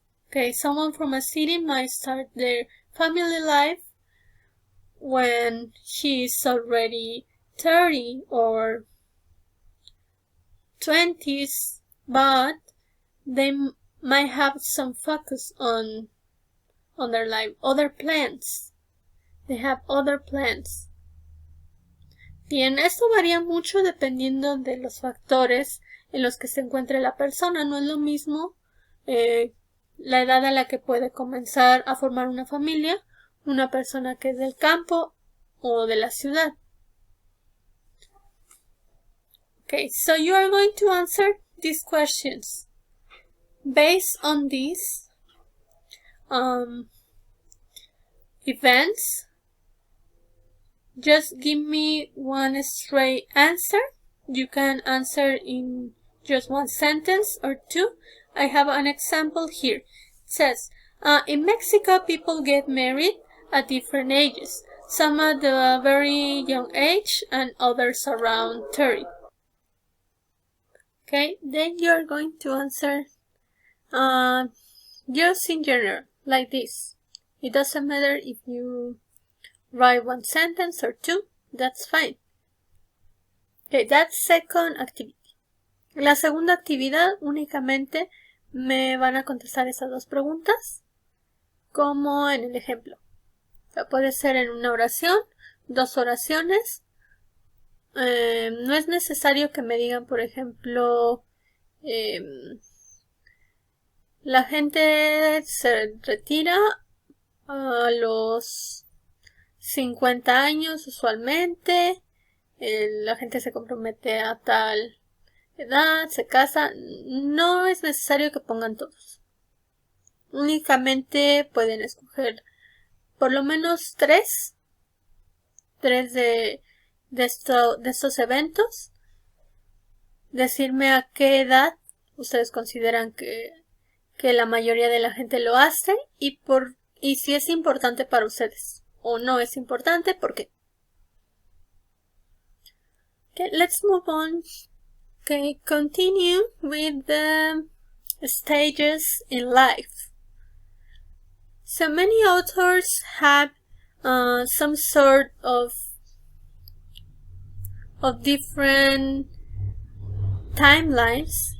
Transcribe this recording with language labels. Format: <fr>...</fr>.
<en>Okay, someone from a city might start their family life when he is already 30 or 20s, but they might have some focus on their life, other plans. They have other plans.</en> <es>Bien, esto varía mucho dependiendo de los factores en los que se encuentre la persona. No es lo mismo la edad a la que puede comenzar a formar una familia una persona que es del campo o de la ciudad.</es> <en>Okay, so you are going to answer these questions based on these events. Just give me one straight answer. You can answer in just one sentence or two. I have an example here. It says, in Mexico, people get married at different ages. Some at a very young age and others around 30. Okay, then you are going to answer just in general, like this. It doesn't matter if you write one sentence or two, that's fine. Okay, that's second activity.</en> <es>La segunda actividad únicamente me van a contestar esas dos preguntas, como en el ejemplo. O sea, puede ser en una oración, dos oraciones. No es necesario que me digan, por ejemplo, la gente se retira a los 50 años usualmente, la gente se compromete a tal edad, se casa. No es necesario que pongan todos. Únicamente pueden escoger por lo menos tres de estos eventos. Decirme a qué edad ustedes consideran que la mayoría de la gente lo hace y si es importante para ustedes o no es importante, ¿por qué?</es> <en>Okay, let's move on. Okay, continue with the stages in life. So many authors have some sort of different timelines.</en>